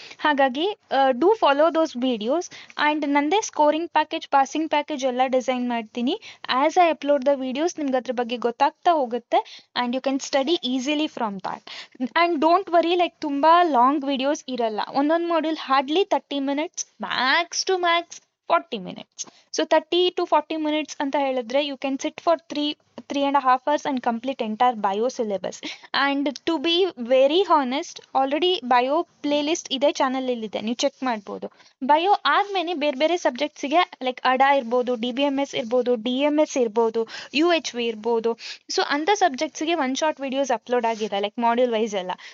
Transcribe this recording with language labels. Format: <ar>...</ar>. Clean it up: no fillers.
<kn>ಹಾಗಾಗಿ</kn> <en>Do follow those videos.</en> <kn>And ನಂದೇ scoring package, passing package ಎಲ್ಲ ಡಿಸೈನ್ ಮಾಡ್ತೀನಿ.</kn> <en>as I upload the videos</en> <kn>ನಿಮ್ಗೆ ಅದ್ರ ಬಗ್ಗೆ ಗೊತ್ತಾಗ್ತಾ ಹೋಗುತ್ತೆ</kn> <en>And you can study easily from that.</en> <kn>And</kn> <en>don't worry,</en> <kn>like ತುಂಬ ಲಾಂಗ್ ವಿಡಿಯೋಸ್ ಇರಲ್ಲ. ಒಂದೊಂದು module hardly 30 minutes, Max to Max 40 minutes.</kn> <en>so 30 to 40 minutes</en> <kn>ಅಂತ ಹೇಳಿದ್ರೆ</kn> <en>You can sit for 3.5 hours and complete entire bio syllabus. And to be very honest,</en> <kn>already bio playlist ಇದೇ ಚಾನಲಲ್ಲಿದೆ, ನೀವು check ಮಾಡ್ಬೋದು. Bio ಆದಮೇಲೆ ಬೇರೆ ಬೇರೆ ಸಬ್ಜೆಕ್ಟ್ಸಿಗೆ ಲೈಕ್ ಅಡಾ ಇರ್ಬೋದು, ಡಿ ಬಿ ಎಮ್ ಎಸ್ ಇರ್ಬೋದು, ಡಿ ಎಮ್ ಎಸ್ ಇರ್ಬೋದು, ಯು ಎಚ್ ವಿ ಇರ್ಬೋದು. ಸೊ ಅಂಥ ಸಬ್ಜೆಕ್ಟ್ಸಿಗೆ ಒನ್ ಶಾರ್ಟ್ ವಿಡಿಯೋಸ್ ಅಪ್ಲೋಡ್ ಆಗಿದೆ ಲೈಕ್ ಮಾಡ್ಯೂಲ್ ವೈಸ್ ಎಲ್ಲ.</kn>